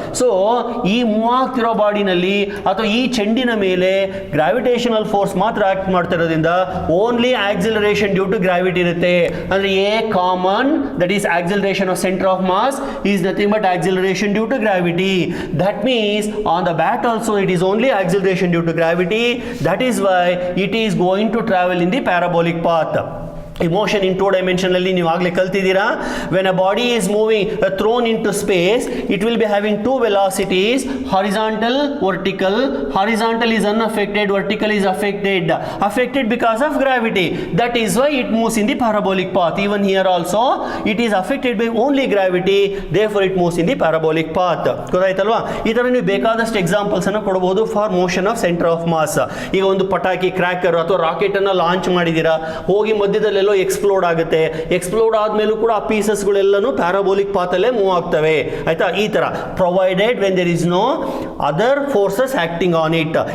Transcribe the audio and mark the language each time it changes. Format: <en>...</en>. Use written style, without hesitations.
<kn>So ಈ move ಆಗ್ತಿರೋ ಬಾಡಿನಲ್ಲಿ ಅಥವಾ ಈ ಚೆಂಡಿನ ಮೇಲೆ ಗ್ರಾವಿಟೇಷನಲ್ ಫೋರ್ಸ್ ಮಾತ್ರ act ಮಾಡ್ತಿರೋದ್ರಿಂದ only acceleration due to gravity ಇರುತ್ತೆ.</kn> <en>ಅಂದ್ರೆ a common, that is acceleration of centre of mass is nothing but acceleration due to gravity. That means on the bat also it is only acceleration due to gravity. That is why it is going to travel in the parabolic path. Motion in two dimensionally</en> <kn>ನೀವು ಆಗಲೇ ಕಲ್ತಿದ್ದೀರಾ.</kn> <en>When a body is moving thrown into space, it will be having two velocities, horizontal, vertical. Horizontal is unaffected, vertical is affected because of gravity. That is why it moves in the parabolic path. Even here also it is affected by only gravity, therefore it moves in the parabolic path.</en> <kn>ಗೊತ್ತಾಯ್ತಲ್ವಾ? ಈ ತರ ನೀವು ಬೇಕಾದಷ್ಟು examples ಅನ್ನು ಕೊಡಬಹುದು</kn> <en>For motion of centre of mass.</en> <kn>ಈಗ ಒಂದು ಪಟಾಕಿ, cracker ಅಥವಾ ರಾಕೆಟ್ ಅನ್ನ ಲಾಂಚ್ ಮಾಡಿದ್ದೀರಾ, ಹೋಗಿ ಮಧ್ಯದಲ್ಲಿ ಎಕ್ಸ್ಪ್ಲೋಡ್ ಆಗುತ್ತೆ. ಎಕ್ಸ್ಪ್ಲೋಡ್ ಆದ್ಮೇಲೂ ಕೂಡ ಆ ಪೀಸಸ್ಗಳೆಲ್ಲನೂ ಪ್ಯಾರಾಬೋಲಿಕ್ ಪಾತಲ್ಲೇ ಮೂವ್ ಆಗ್ತವೆ. ಆಯ್ತಾ? ಈ ತರ</kn> <en>Provided when there is no other forces acting on it.</en>